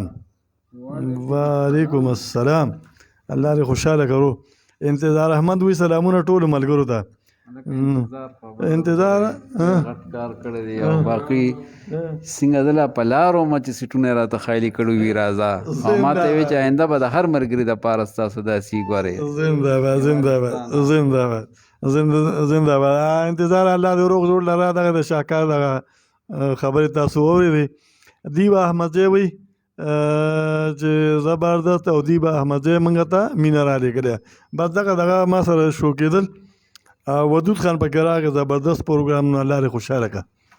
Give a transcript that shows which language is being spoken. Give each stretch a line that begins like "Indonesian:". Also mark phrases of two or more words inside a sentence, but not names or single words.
Pashto: وعلیکم السلام الله دې خوشحاله کړو. انتظار احمد وی سلامونه ټولو ملګرو ته. انتظار غټ کار کړی دی او باقي څنګه زه لا په لارو وم چې سیټونه راته خالي کړي وي راځه او ما ته یې ویل چې آینده به د هر ملګري دپاره ستاسو داسې ګورئ. زنده باد زنده باد زنده باد زنده باد. انتظار الله دې روغ جوړ لره. دغه د شاهکار دغه خبرې تاسو واورېدې. دیبا احمدزی وی چې زبردست او دیبا احمدزی موږ ته مینه رالیږلې. بس دغه ما سره شو کېدل. ودود خان پکې راغی زبردست پروګرام نو الله دې خوشحاله کړه.